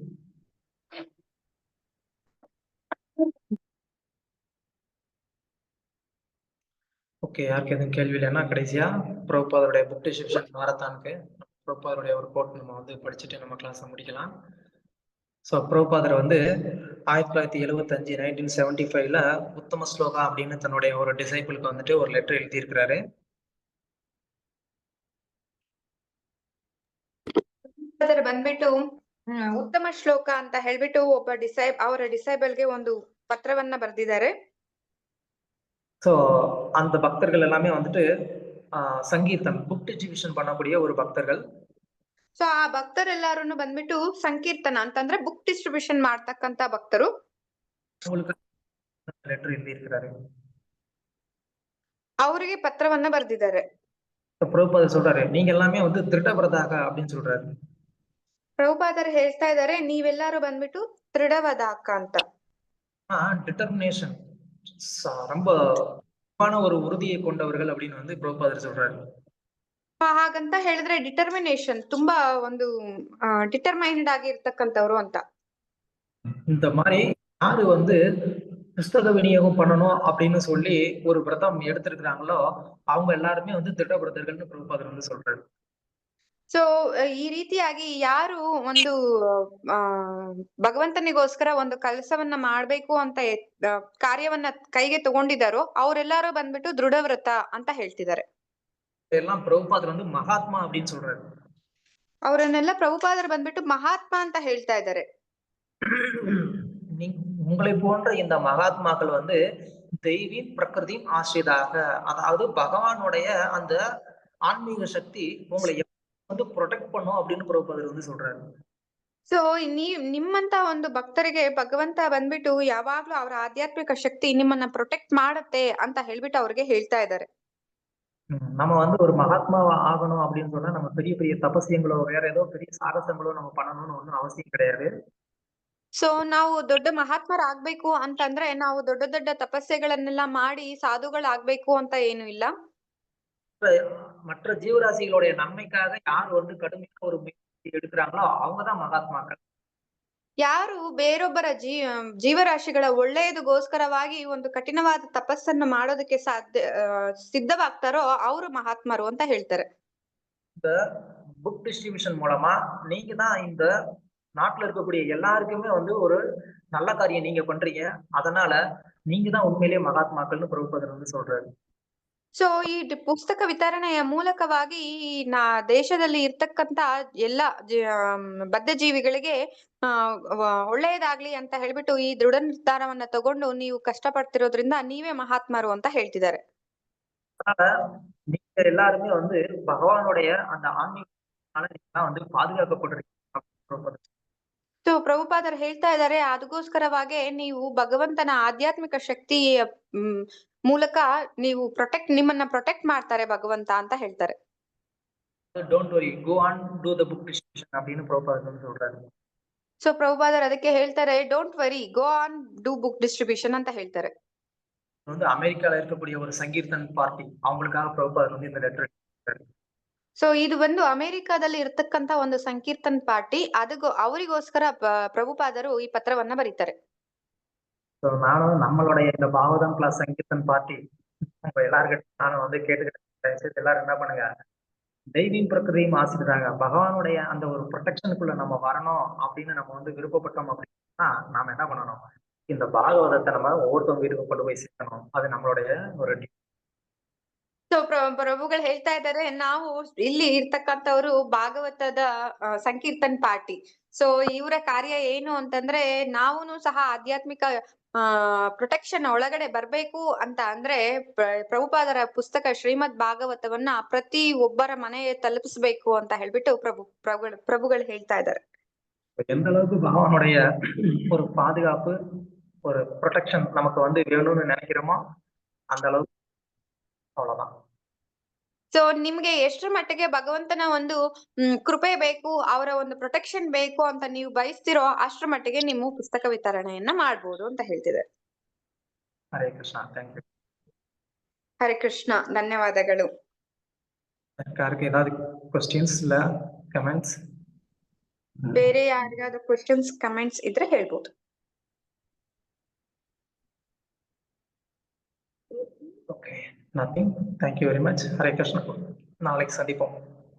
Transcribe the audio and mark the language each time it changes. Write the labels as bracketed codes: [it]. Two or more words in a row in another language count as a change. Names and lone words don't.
[ta] ஓகே, யாருக்கு எதுவும் கேள்வி இல்லைன்னா கடைசியா பிரபுபாதருடைய [en] book description [ta] மாரத்தானுக்கு பிரபுபாதருடைய ஒரு கோட் நம்ம வந்து படிச்சுட்டு நம்ம கிளாஸை முடிக்கலாம். ஸோ பிரபுபாதர் வந்து 1975 1975ல உத்தம ஸ்லோகா அப்படின்னு தன்னுடைய ஒரு டிசைபிளுக்கு வந்துட்டு ஒரு லெட்டர் எழுதியிருக்கிறாரு. [kn] ಬಂದ್ಬಿಟ್ಟು ಉತ್ತಮ ಶ್ಲೋಕ ಅಂತ ಹೇಳ್ಬಿಟ್ಟು ಅವರ ಡಿಸೈಬಲ್ಗೆ ಒಂದು ಪತ್ರವನ್ನ ಬರೆದಿದ್ದಾರೆ. [ta] ஸோ அந்த பக்தர்கள் எல்லாமே வந்துட்டு சங்கீர்த்தன் [en] book distribution [ta] பண்ணக்கூடிய ஒரு பக்தர்கள். [kn] ಸೊ ಆ ಭಕ್ತರೆಲ್ಲಾರು ಬಂದ್ಬಿಟ್ಟು ಸಂಕೀರ್ತನ ಅಂತಂದ್ರೆ [en] book distribution [kn] ಮಾಡ್ತಕ್ಕಂತ ಭಕ್ತರು. [ta] உங்களுக்கு லெட்டர் எழுதியிருக்கிறாரு. [kn] ಅವರಿಗೆ ಪತ್ರವನ್ನ ಬರೆದಿದ್ದಾರೆ. [ta] பிரபுபாதர் சொல்றாரு, நீங்க எல்லாமே வந்து திருடபிரதாக அப்படின்னு சொல்றாரு. [kn] ಪ್ರಭುಪಾದರು ಹೇಳ್ತಾ ಇದ್ದಾರೆ ನೀವೆಲ್ಲರೂ ಬಂದ್ಬಿಟ್ಟು ದೃಢವಾದ ಅಕ್ಕ ಅಂತ. [ta] டிட்டர்மினேஷன் ரொம்ப ஒரு உறுதியை கொண்டவர்கள் அப்படின்னு வந்து பிரபுபாதர் சொல்றாரு. [kn] ಹಾಗಂತ ಹೇಳಿದ್ರೆ ಡಿಟರ್ಮಿನೇಷನ್ ತುಂಬಾ ಒಂದು ಡಿಟರ್ಮೈನ್ಡ್ ಆಗಿ ಇರ್ತಕ್ಕಂಥವ್ರು ಅಂತ. [ta] இந்த மாதிரி யாரு வந்து புஸ்தக விநியோகம் பண்ணணும் அப்படின்னு சொல்லி ஒரு விரதம் எடுத்திருக்கிறாங்களோ அவங்க எல்லாருமே வந்து திட்டபிரதர்கள்னு பிரபுபாதர் வந்து சொல்றாரு. [kn] ಸೊ ಈ ರೀತಿಯಾಗಿ ಯಾರು ಒಂದು ಭಗವಂತನಿಗೋಸ್ಕರ ಒಂದು ಕೆಲಸವನ್ನ ಮಾಡ್ಬೇಕು ಅಂತ ಕಾರ್ಯವನ್ನ ಕೈಗೆ ತಗೊಂಡಿದ್ದಾರೋ ಅವರೆಲ್ಲರೂ ಬಂದ್ಬಿಟ್ಟು ದೃಢವ್ರತ ಅಂತ ಹೇಳ್ತಿದ್ದಾರೆ. [ta] எல்லாம் பிரபுபாதர் வந்து மகாத்மா அப்படின்னு சொல்றாரு. [kn] ಅವರನ್ನೆಲ್ಲ ಪ್ರಭುಪಾದರು ಬಂದ್ಬಿಟ್ಟು ಮಹಾತ್ಮ ಅಂತ ಹೇಳ್ತಾ ಇದ್ದಾರೆ. [ta] உங்களை போன்ற இந்த மகாத்மாக்கள் வந்து தெய்வீ பிரகிருதியும் ஆசிரியதாக, அதாவது பகவானுடைய அந்த ஆன்மீக சக்தி உங்களை வந்து ಪ್ರೊಟೆಕ್ಟ್ பண்ணும் அப்படின்னு ಪ್ರಭುಪಾದರು வந்து சொல்றாரு. [kn] ಸೊ ನಿಮ್ಮಂತ ಒಂದು ಭಕ್ತರಿಗೆ ಭಗವಂತ ಬಂದ್ಬಿಟ್ಟು ಯಾವಾಗ್ಲೂ ಅವರ ಆಧ್ಯಾತ್ಮಿಕ ಶಕ್ತಿ ನಿಮ್ಮನ್ನ ಪ್ರೊಟೆಕ್ಟ್ ಮಾಡುತ್ತೆ ಅಂತ ಹೇಳ್ಬಿಟ್ಟು ಅವ್ರಿಗೆ ಹೇಳ್ತಾ ಇದ್ದಾರೆ. [ta] நம்ம வந்து ஒரு மகாத்மாவா ஆகணும் அப்படின்னு சொன்னா நம்ம பெரிய பெரிய தபசியங்களோ வேற ஏதோ பெரிய சாகசங்களோ நம்ம பண்ணணும்னு ஒன்றும் அவசியம் கிடையாது. [kn] ಸೊ ನಾವು ದೊಡ್ಡ ಮಹಾತ್ಮರಾಗ್ಬೇಕು ಅಂತಂದ್ರೆ ನಾವು ದೊಡ್ಡ ದೊಡ್ಡ ತಪಸ್ಸೆಗಳನ್ನೆಲ್ಲ ಮಾಡಿ ಸಾಧುಗಳಾಗ್ಬೇಕು ಅಂತ ಏನು ಇಲ್ಲ. [ta] மற்ற ஜீவராசிகளுடைய நன்மைக்காக யார் வந்து கடுமையான ஒரு முயற்சி எடுக்கிறாங்களோ அவங்கதான் மகாத்மாக்கள். [kn] ಯಾರು ಬೇರೊಬ್ಬರ ಜೀವರಾಶಿಗಳ ಒಳ್ಳೆಯದಗೋಸ್ಕರವಾಗಿ ಒಂದು ಕಠಿಣವಾದ ತಪಸ್ಸನ್ನು ಮಾಡೋದಕ್ಕೆ ಸಿದ್ಧವಾಗ್ತಾರೋ ಅವರು ಮಹಾತ್ಮರು ಅಂತ ಹೇಳ್ತಾರೆ. [ta] இந்த [en] book distribution [ta] மூலமா நீங்க தான் இந்த நாட்டுல இருக்கக்கூடிய எல்லாருக்குமே வந்து ஒரு நல்ல காரியம் நீங்க பண்றீங்க, அதனால நீங்க தான் உண்மையிலேயே மகாத்மாக்கள்னு பிரபுபாதர் வந்து சொல்றாரு. [kn] ಸೊ ಈ ಪುಸ್ತಕ ವಿತರಣೆಯ ಮೂಲಕವಾಗಿ ದೇಶದಲ್ಲಿ ಇರ್ತಕ್ಕಂತ ಎಲ್ಲಾ ಬದ್ಧ ಜೀವಿಗಳಿಗೆ ಒಳ್ಳೆಯದಾಗ್ಲಿ ಅಂತ ಹೇಳ್ಬಿಟ್ಟು ಈ ದೃಢ ನಿರ್ಧಾರವನ್ನ ತಗೊಂಡು ನೀವು ಕಷ್ಟಪಡ್ತಿರೋದ್ರಿಂದ ನೀವೇ ಮಹಾತ್ಮರು ಅಂತ ಹೇಳ್ತಿದ್ದಾರೆ. [ta] நீங்க எல்லாருமே வந்து பகவானுடைய அந்த ஆன்மீக வந்து பாதுகாக்கப்படுறீங்க. [kn] ಸೊ ಪ್ರಭುಪಾದರು ಹೇಳ್ತಾ ಇದ್ದಾರೆ ಅದಕ್ಕೋಸ್ಕರವಾಗಿ ನೀವು ಭಗವಂತನ ಆಧ್ಯಾತ್ಮಿಕ ಶಕ್ತಿಯ ಮೂಲಕ ನೀವು ನಿಮ್ಮನ್ನ ಪ್ರೊಟೆಕ್ಟ್ ಮಾಡ್ತಾರೆ ಭಗವಂತ ಅಂತ ಹೇಳ್ತಾರೆ. [en] Don't worry, go on do the book distribution [ta] அப்படின்னு ಪ್ರಭುಪಾದರು சொல்றாரு. [kn] ಸೊ ಪ್ರಭುಪಾದರು ಅದಕ್ಕೆ ಹೇಳ್ತಾರೆ [en] Don't worry, go on do book distribution [kn] ಅಂತ ಹೇಳ್ತಾರೆ. [ta] வந்து அமெரிக்கால இருக்கக்கூடிய ஒரு சங்கீர்த்தன் பார்ட்டி அவங்களுக்காக பிரபுபாதர் வந்து இந்த லெட்டர் எழுதியிருக்காரு. ಸೊ ಇದು ಒಂದು ಅಮೆರಿಕಾದಲ್ಲಿ ಇರ್ತಕ್ಕಂತ ಒಂದು ಸಂಕೀರ್ತನ್ ಪಾರ್ಟಿ ಅವರಿಗೋಸ್ಕರ ಪ್ರಭುಪಾದರು ಈ ಪತ್ರವನ್ನ ಬರೀತಾರೆ. நானும் நம்மளுடைய இந்த பாவதம் கிளாஸ் சங்கீர்த்தன் பார்ட்டி எல்லாருக்கிட்ட நானும் வந்து கேட்டுக்கிட்டேன், எல்லாரும் என்ன பண்ணுங்க, தெய்வீம் பிரகிருதியும் ஆசிரியராங்க பகவானுடைய அந்த ஒரு ப்ரொடெக்ஷனுக்குள்ள நம்ம வரணும் அப்படின்னு நம்ம வந்து விருப்பப்பட்டோம் அப்படின்னா நாம என்ன பண்ணணும், இந்த பாகவதத்தை நம்ம ஒவ்வொருத்தவங்க வீட்டுக்கு கொண்டு போய் சேர்க்கணும். அது நம்மளுடைய ஒரு [kn] ಸೊ ಪ್ರಭುಗಳು ಹೇಳ್ತಾ ಇದ್ದಾರೆ ನಾವು ಇಲ್ಲಿ ಇರ್ತಕ್ಕಂಥವ್ರು ಭಾಗವತದ ಸಂಕೀರ್ತನ್ ಪಾರ್ಟಿ. ಸೊ ಇವರ ಕಾರ್ಯ ಏನು ಅಂತಂದ್ರೆ ನಾವುನು ಸಹ ಆಧ್ಯಾತ್ಮಿಕ ಪ್ರೊಟೆಕ್ಷನ್ ಒಳಗಡೆ ಬರ್ಬೇಕು ಅಂತ ಅಂದ್ರೆ ಪ್ರಭುಪಾದರ ಪುಸ್ತಕ ಶ್ರೀಮದ್ ಭಾಗವತವನ್ನ ಪ್ರತಿ ಒಬ್ಬರ ಮನೆ ತಲುಪಿಸ್ಬೇಕು ಅಂತ ಹೇಳ್ಬಿಟ್ಟು ಪ್ರಭುಗಳು ಹೇಳ್ತಾ ಇದ್ದಾರೆ. [ta] எந்த அளவுக்கு பகவானுடைய ஒரு பாதுகாப்பு ஒரு ப்ரொடெக்ஷன் நமக்கு வந்து வேணும்னு நினைக்கிறோமோ அந்த அளவுக்கு அவ்வளவுதான். [kn] ಸೊ ನಿಮ್ಗೆ ಎಷ್ಟರ ಮಟ್ಟಿಗೆ ಭಗವಂತನ ಒಂದು ಕೃಪೆ ಬೇಕು, ಅವರ ಒಂದು ಪ್ರೊಟೆಕ್ಷನ್ ಬೇಕು ಅಂತ ನೀವು ಬಯಸ್ತಿರೋ ಅಷ್ಟರ ಮಟ್ಟಿಗೆ ನೀವು ಪುಸ್ತಕ ವಿತರಣೆಯನ್ನ ಮಾಡ್ಬೋದು ಅಂತ ಹೇಳ್ತಿದ್ದಾರೆ. ಹರೇ ಕೃಷ್ಣ, [en] thank you. [kn] ಹರೇ ಕೃಷ್ಣ, ಧನ್ಯವಾದಗಳು. ಯಾರಿಗೆ ಏನಾದ್ರು ಕ್ವಶನ್ಸ್ ಇಲ್ಲ ಕಮೆಂಟ್ಸ್? ಬೇರೆ ಯಾರಿಗಾದ್ರೂ [en] questions comments [kn] ಇದ್ರೆ ಹೇಳ್ಬೋದು. [en] Okay, nothing. Thank you very much. Hare Krishna. [ta] நாளைக்கு சந்திப்போம்.